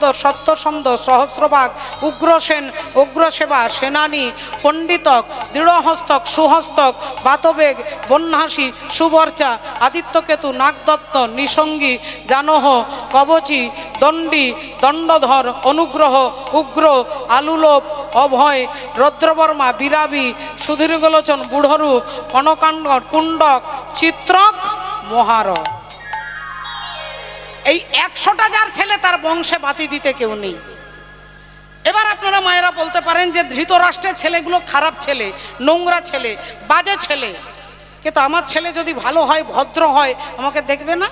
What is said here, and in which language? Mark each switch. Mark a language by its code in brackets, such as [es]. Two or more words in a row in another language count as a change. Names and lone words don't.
[bn] সত্যসন্ধ, সহস্রবাগ, উগ্রসেন, উগ্রসেবা, সেনানী, পণ্ডিতক, দৃঢ়হস্তক, সুহস্তক, বাতবেগ, বন্যাসী, সুবর্চা, আদিত্যকেতু, নাগদত্ত, নিসঙ্গী, জানহ, কবচী, দণ্ডী, দণ্ডধর, অনুগ্রহ, উগ্র, আলুলোপ, অভয়, রৌদ্রবর্মা, বিরাবী, সুদীর্ঘলোচন, বুড়রূপ, কনকাণ্ড, কুণ্ডক, চিত্রক, মহার। এই 100টা যার ছেলে তার বংশে বাতি দিতে কেউ নেই। এবার আপনারা মায়েরা বলতে পারেন যে ধৃতরাষ্ট্রের ছেলেগুলো খারাপ ছেলে, নোংরা ছেলে, বাজে ছেলে, কিন্তু আমার ছেলে যদি ভালো হয়, ভদ্র হয়, আমাকে দেখবে না?